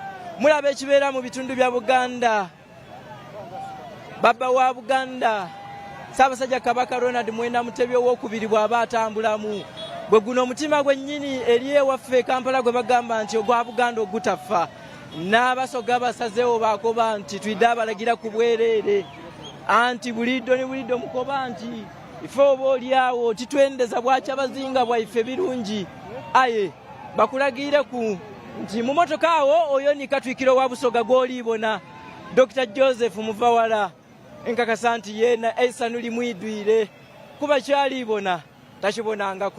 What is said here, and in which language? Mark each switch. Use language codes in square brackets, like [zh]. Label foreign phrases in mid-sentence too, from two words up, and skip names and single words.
[lg] Mulaba ekibeera mu bitundu bya Buganda. Baba wa Buganda Ssaabasajja Kabaka Ronald Mwenda Mutebi owookubiri bw'aba atambulamu. Bwe guno omutima gwennyini eri ewaffe Kampala gwe bagamba nti ogwa Buganda ogutafa. [xog] N'Abasoga basazeewo baakoba nti tuyidde abalagira ku bwereere anti buliddo ne buliddo mukoba nti ife oba oliawo titwendeza bwakyabazinga bwaife birungi. Aye bakulagire ku nti mu motoka awo oyo ni Katwikiro wa Busoga gw'oliibona Dr. Joseph Muvawala enkakasa nti yeena essanyu limwidwire kuba kyaliibona takibonangaku.